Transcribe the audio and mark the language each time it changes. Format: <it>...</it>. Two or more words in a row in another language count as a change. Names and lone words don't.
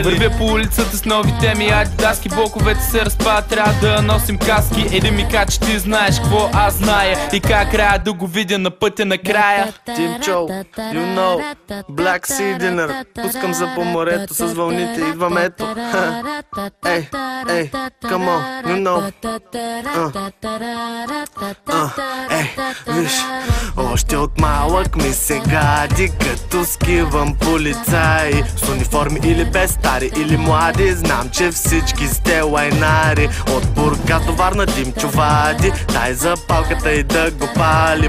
<bg>Вървя по улицата с нови теми, адидаски, блоковете се разпадат, трябва да носим каски. Един ми каза, че ти знаеш какво аз зная и как трябва да го видя на пътя накрая. Димчо,</bg> <en>you know, Black Sea Dinner.</en> <bg>Пускам за по морето с вълните, идвам ето. Ей,</bg> <en>come on, you know.</en> <bg>Ей, виж, още от малък ми се гади, като скивам полицаи. С униформи или без, стари или млади, знам, че всички сте лайнари. От Бургас до Варна Димчо вади, дай запалката и да го палим.</bg>